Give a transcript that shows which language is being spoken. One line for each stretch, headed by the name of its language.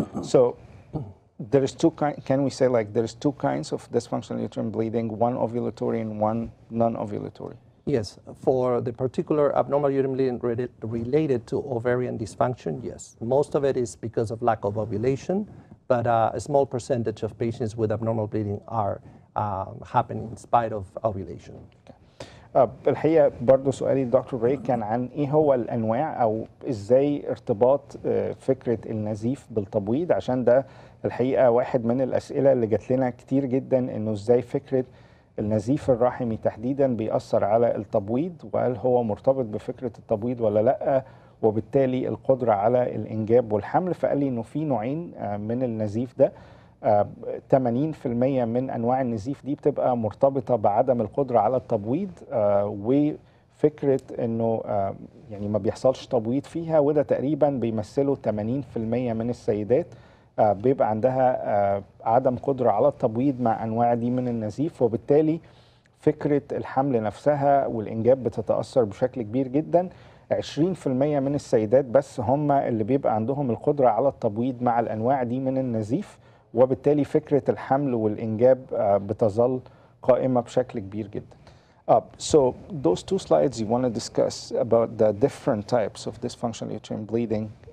English: So there is can we say like there's 2 kinds of dysfunctional uterine bleeding, one ovulatory and one non-ovulatory? Yes, for the particular abnormal uterine bleeding related to ovarian dysfunction, yes. Most of it is because of lack of ovulation, but a small percentage of patients with abnormal bleeding are happening in spite of ovulation. Okay.
Arabic: الحقيقة برضو سؤالي دكتور ري كان عن ايه هو الانواع او ازاي ارتباط فكرة النزيف بالتبويض، عشان ده الحقيقة واحد من الاسئلة اللي جات لنا كتير جدا، انه ازاي فكرة النزيف الرحمي تحديدا بيأثر على التبويض، وهل هو مرتبط بفكرة التبويض ولا لا، وبالتالي القدرة على الانجاب والحمل. فقال لي انه في نوعين من النزيف ده، 80% من انواع النزيف دي بتبقى مرتبطه بعدم القدره على التبويض، وفكره انه يعني ما بيحصلش تبويض فيها، وده تقريبا بيمثله 80% من السيدات بيبقى عندها عدم قدرة على التبويض مع أنواع دي من النزيف، وبالتالي فكرة الحمل نفسها والإنجاب بتتأثر بشكل كبير جدا. 20% من السيدات بس هم اللي بيبقى عندهم القدرة على التبويض مع الأنواع دي من النزيف، وبالتالي فكرة الحمل والإنجاب بتظل قائمة بشكل كبير جدا.
English: So those two slides you want to discuss about the different types of dysfunctional uterine bleeding.